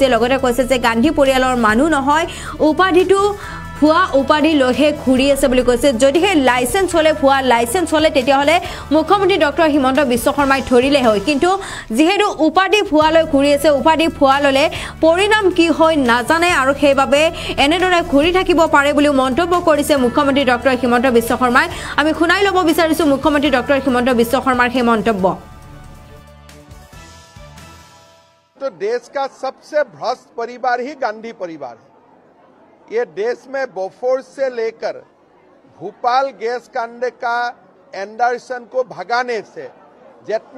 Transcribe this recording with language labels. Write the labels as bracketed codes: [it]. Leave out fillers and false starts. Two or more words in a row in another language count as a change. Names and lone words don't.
[as] লগতে কৈছে যে গান্ধী পৰিয়ালৰ মানুহ নহয় উপাধিটো ভুৱা উপাধি লৈহে ঘুৰি আছে বুলি কৈছে যদিহে লাইসেন্স হলে ভুৱা লাইসেন্স হলে তেতিয়াহলে মুখ্যমন্ত্ৰী ডক্টৰ হিমন্ত বিশ্ব শৰ্মাই ধৰিলে হয় কিন্তু যিহেতু উপাধি ভুৱা লৈ ঘুৰি আছে উপাধি ভুৱা ললে পৰিণাম কি হয় নাজানে আৰু সেইবাবে এনেদৰে ঘুৰি থাকিব পাৰে বুলি মন্তব্য কৰিছে মুখ্যমন্ত্ৰী ডক্টৰ হিমন্ত বিশ্ব শৰ্মাই আমি শুনাই ল'ব বিচাৰিছো মুখ্যমন্ত্ৰী ডক্টৰ হিমন্ত বিশ্ব শৰ্মাৰ সেই মন্তব্য [hi] तो देश का सबसे भ्रष्ट परिवार ही गांधी परिवार है ये देश में बोफोर्स से लेकर भोपाल गैस कांड का एंडरसन को भगाने से जितना